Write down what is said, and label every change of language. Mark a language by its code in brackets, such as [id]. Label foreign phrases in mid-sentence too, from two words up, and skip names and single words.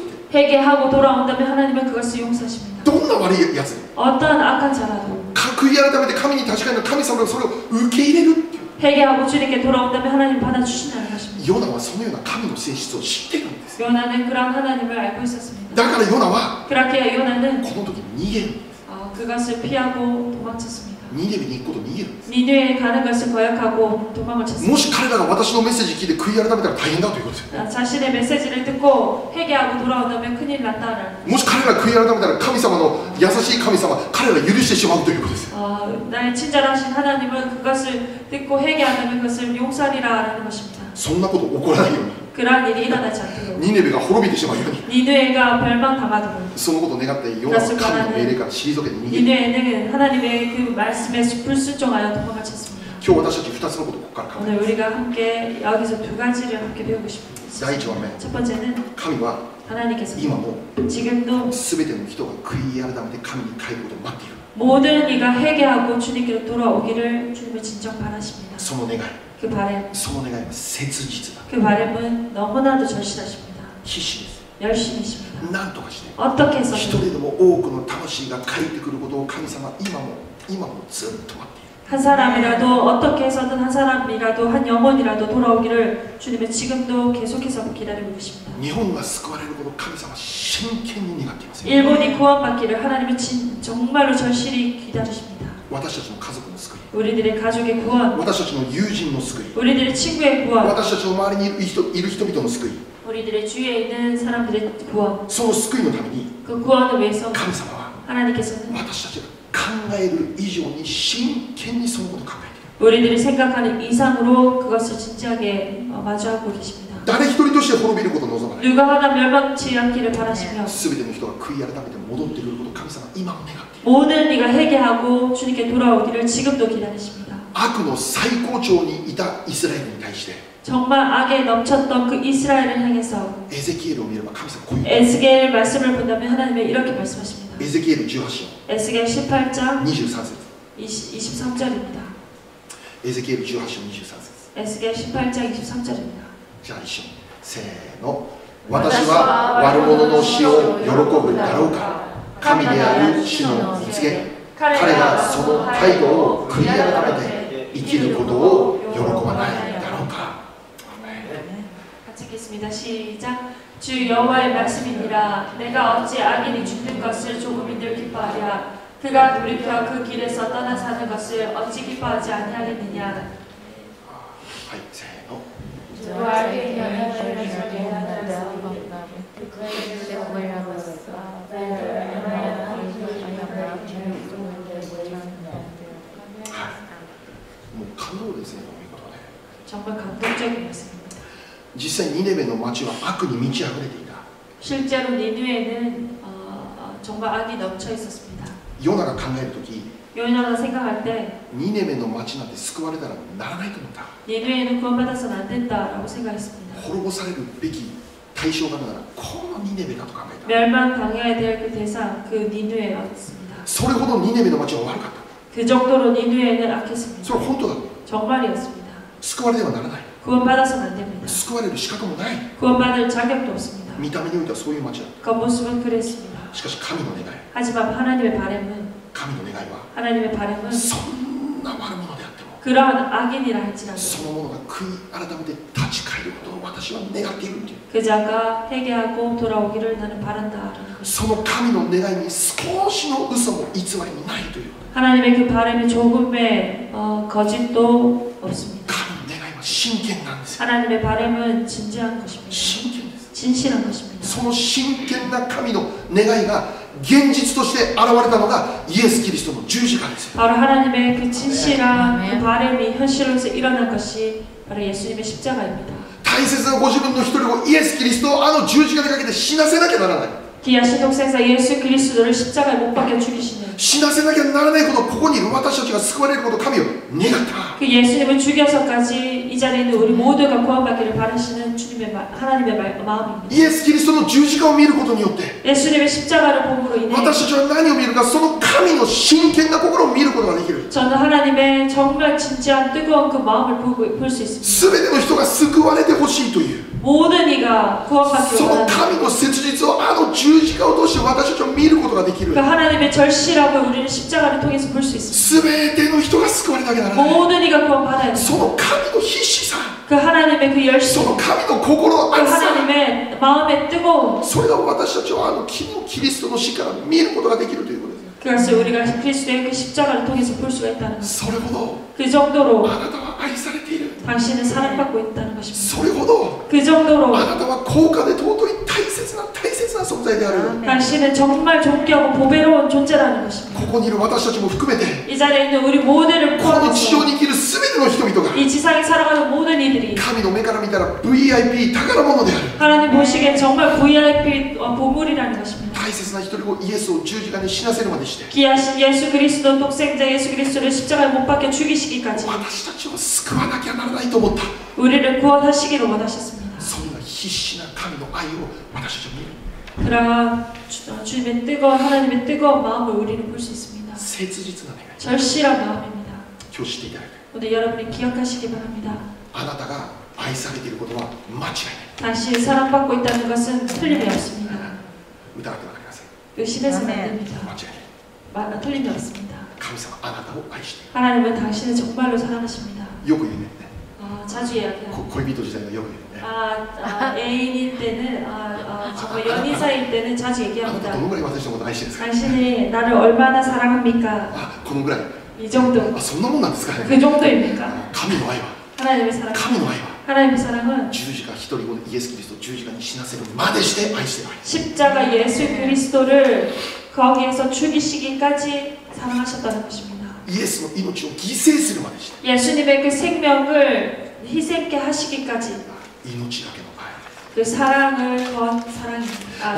[ko] 회개하고 돌아온다면 하나님은 그것을 용서하십니다. [ja] どんな悪いやつでも [ko] 어떠한 악한 자라도 [ja] 悔い改めて神に立ち返る神様がそれを受け入れるっていう。 [ko] 회개하고 주님께 돌아온다면 하나님 받아주신다는 것입니다. [ja] ヨナはそのような神の性質を知ってるんです。 [ko] 요나는 그런 하나님을 알고 있었습니다. [ja] だからヨナは [ko] 그렇게 요나는 [ja] この時逃げるんです。 [ko] 그것을 피하고 도망쳤습니다. [ja] ニネベに行くことを逃げるんです。 [ko] 니느웨에 가는 것을 거역하고 도망을 [ja] も [ko] 쳤습니다. [ja] し彼らが私のメッセージ聞いて悔い改めたら大変だということですよ。 [ko] 자신의 메시지를 듣고 회개하고 돌아온다면 큰일 난다라는 [ja] もし彼らが悔い改めたら神様の優しい神様彼ら許してしまうということです。 [ko] 나의 친절하신 하나님은 그것을 듣고 회개한다면 그것을 용서하리라라는 것입니다. [ja] そんなこと起こらないように [ko] 그러한 일이 일어나지 않도록 [ja] ニネベが滅びてしまうように [ko] 니느웨가 멸망당하도록 [ja] そのことを願ってヨナは神の命令から退けて逃げる。 [ko] 니느웨는 하나님의 그 말씀에 불순종하여 도망을 쳤습니다. [ja] 今日私たち2つのことをここから考え [ko] 오늘 우리가 함께 여기서 두 가지를 함께 배우고 싶습니다. [ja] 第一番目 [ko] 첫 번째는 [ja] 神は [ko] 하나님께서 [ja] 今も [ko] 지금도 [ja] 全ての人が悔い改めて神に帰ることを待っている。 [ko] 모든 이가 회개하고 주님께로 돌아오기를 주님을 진정 바라십니다. [ja] その願い [ko] 그 바람, [ja] その願いは切実だ。 [ko] 그 바람은 너무나도 절실하십니다. [ja] 必死です。 [ko] 열심히십니다. [ja] 何とかして [ko] 어떻게 [ja] 一 [ko] 해서든 [ja] 人でも多くの魂が帰ってくることを神様は今もずっと待っている。 [ko] 한 사람이라도 어떻게 해서든 한 사람이라도 한 영혼이라도 돌아오기를 주님은 지금도 계속해서 기다리고 계십니다. [ja] 日本が救われることを神様は真剣に願っていますよ。 [ko] 일본이 구원받기를 하나님은 정말로 절실히 기다리십니다. [ja] 私たちの家族の救い、 [ko] 우리들의 가족의 구원, [ja] 私たちの友人の救い、 [ko] 우리들의 친구의 구원, [ja] 私たちの周りにいる人々の救い、 [ko] 우리들의 주위에 있는 사람들의 구원, [ja] その救いのために [ko] 그 구원을 위해서 [ja] 神様は [ko] 하나님께서는 [ja] 私たちが考える以上に真剣にそのことを考えている。 [ko] 우리들이 생각하는 이상으로 그것을 진지하게 마주하고 계십니다. [ja] 誰一人として滅びることを望まない。 [ko] 누가 하나 멸망치 않기를 바라시며 [ja] すべての人が悔い改めて戻ってくることを神様は今も願っている。 [ko] 모든 이가 회개하고 주님께 돌아오기를 지금도 기다리십니다. [ja] 悪の最高潮にいたイスラエルに対して [ko] 정말 악에 넘쳤던 그 이스라엘을 향해서 [ja] エゼキエルを見れば神様はこういう [ko] 에스겔 말씀을 본다면 하나님은 이렇게 말씀하십니다. [ja] エゼキエル18章 [ko] 에스겔 18장 [ja] 23節 [ko] 23절입니다. [ja] エゼキエル18章23節 [ko] 에스겔 18장 23절입니다. [ja] じゃあ一緒にせーの。私は悪者の死を喜ぶだろうか。神である主の蜜げ、彼がその態度を悔い改めて生きることを喜ばないだろうか。 [ko] 같이 읽겠습니다. 시작. 주 여호와의 말씀이니라. 내가 어찌 악인이 죽는 것을 조금이들 기뻐하랴. 그가 돌이켜 그 길에서 떠나 사는 것을 어찌 기뻐하지 아니하겠느냐. [ja] はい、せーの。もう感動ですね、こういうことね。 [ko] 정말 감동적인 말씀입니다. [ja] 実際ニネベの町は悪に満ち溢れていた。 [ko] 실제로 니느웨는 정말 악이 넘쳐 있었습니다. [ja] ヨナが考えるとき、 [ko] 요나가 생각할 때 [ja] ニネベの町なんて救われたらならないと思った。 [ko] 니느웨는 구원받아서는 안 된다라고 생각했습니다. [ja] 滅ぼされるべき対象があるならこのニネベだと考えた。 [ko] 멸망당해야 될 그 대상, 그 니느웨였습니다. [ja] それほどニネベの町は悪かった。 [ko] 그 정도로 니느웨는 악했습니다. [ja] それは本当だ。 [ko] 정말이었습니다. [ja] 救われてはならない。 [ko] 구원받아서는 안 됩니다. [ja] 救われる資格もない。 [ko] 구원받을 자격도 없습니다. [ja] 見た目においてはそういう町だ。 [ko] 겉모습은 그랬습니다. [ja] しかし神の願い、 [ko] 하지만 하나님의 바람은 [ja] 神の願いは [ko] 하나님의 바람은 [ja] そんな悪者であっても [ko] 그러한 악인이라 할지라도 [ja] その者が悔い改めて立ち返ることを私は願っているっていう。 [ko] 그 자가 회개하고 돌아오기를 나는 바란다라는 것. [ja] その神の願いに少しの嘘も偽りもないという。 [ko] 하나님의 그 바람에 조금의 거짓도 없습니다. [ja] 神の願いは真剣なんですよ。 [ko] 하나님의 바람은 진지한 것입니다. [ja] 真剣です。 [ko] 진실한 것입니다. [ja] その真剣な神の願いが現実として現れたのがイエス・キリストの十字架ですよ。 [ko] 바로 하나님의 그 진실한 그 바람이 현실로서 일어난 것이 바로 예수님의 십자가입니다. [ja] 大切なご自分の一人をイエス・キリストをあの十字架でかけて死なせなきゃならない。 [ko] 귀하신 독생자 예수 그리스도를 십자가에 못 박혀 죽이시는 [ja] 死なせなきゃならないことをここにいる私たちが救われることを神を願った。 [ko] 그 예수님을 죽여서까지 이 자리에 있는 우리 모두가 구원받기를 바라시는 주님의 하나님의 마음입니다. [ja] イエス・キリストの十字架を見ることによって [ko] 예수님의 십자가를 봄으로 인해 [ja] 私たちは何を見るか、その神の真剣な心を見ることができる。 [ko] 저는 하나님의 정말 진지한 뜨거운 그 마음을 볼 수 있습니다. [ja] 全ての人が救われてほしいという [ko] 모든 이가 [ja] そ [ko] 구원받기를 [ja] の [ko] 원하는 [ja] 神の切実をあの十字架を通して私たちは見ることができる。 [ko] 그 하나님의 절실함을 우리는 십자가를 통해서 볼 수 있습니다. [ja] 全ての人が救われなきゃならない。 [ko] 모든 이가 구원받아야 [ja] そ [ko] 됩니다. [ja] の神の必死さ、 [ko] 그 하나님의 그 [ja] そ [ko] 열심, [ja] の神の心の [ko] 그 [ja] 熱さ、 [ko] 하나님의 마음의 뜨거움, [ja] それが私たちはあのキリストの死から見ることができるということです。 [ko] 그것을 우리가 그리스도의 그 십자가를 통해서 볼 수가 있다는 것. [ja] それほど [ko] 그 정도로 [ja] あなたは愛されている。 [ko] 당신은 사랑받고 있다는 것입니다. [ja] それほど [ko] 그 정도로 [ja] あなたは高価で尊い大切な存在である。 [ko] 당신은 정말 존귀하고 보배로운 존재라는 것입니다. [ja] ここにいる私たちも含めて [ko] 이 자리에 있는 우리 모두를 [ja] この地上 [ko] 포함해서 [ja] に生きる全ての人々が [ko] 이 지상에 살아가는 모든 이들이 [ja] 神の目から見たら VIP 宝物である。 [ko] 하나님 보시기엔 정말 VIP 보물이라는 것입니다. [ja] 大切な一人をイエスを十字架に死なせるまでして [ko] 귀하신 예수 그리스도 독생자 예수 그리스도를 십자가에 못 박혀 죽이시기까지 [ja] 私たちを救わなきゃならないと思った。 [ko] 우리를 구원하시기를 원하셨습니다. [ja] そんな必死な神の愛を私たちは見る。 [ko] 그러한 주님의 뜨거운 하나님의 뜨거운 마음을 우리는 볼 수 있습니다. [ja] 切実な願い。 [ko] 절실한 마음입니다. [ja] 今日知っていただきたい。 [ko] 오늘 여러분이 기억하시기 바랍니다. [ja] あなたが愛されていることは間違いない。 [ko] 당신이 사랑받고 있다는 것은 틀림이 없습니다. [ja] 疑ってはなりません。 [ko] 의심해서는 안 됩니다. [ja] 間違いない。 [ko] 틀림이 없습니다. [ja] 神様あなたを愛している。 [ko] 하나님은 당신을 정말로 사랑하십니다. [ja] よく言うね。 [ko] 자주 이야기합니다. [ja] 恋人時代はよく言うね。 [ko] 애인일 때는 정말 연인 사이일 때는 자주 [ja] あなた [ko] 얘기합니다. [ja] どのぐらい私のことを愛してるんですか。 [ko] 당신이 나를 얼마나 사랑합니까? [ja] あ、このぐらい。 [ko] 이 정도. [ja] あ、そんなもんなんですかね。 [ko] 그 정도입니까? [ja] 神の愛は、 [ko] 하나님의 사랑. [ja] 神の愛は [ko] 하나님의 사랑은 [ja] 十字架一人をイエス・キリストを十字架に死なせるまでして愛している愛。 [ko] 십자가 예수 그리스도를 거기에서 죽이시기까지 사랑하셨다는 것입니다. [ja] イエスの命を犠牲するまでして [ko] 예수님의 그 생명을 희생케 하시기까지 [ja] 命だけの愛。 [ko] 그 사랑을 건 사랑입니다.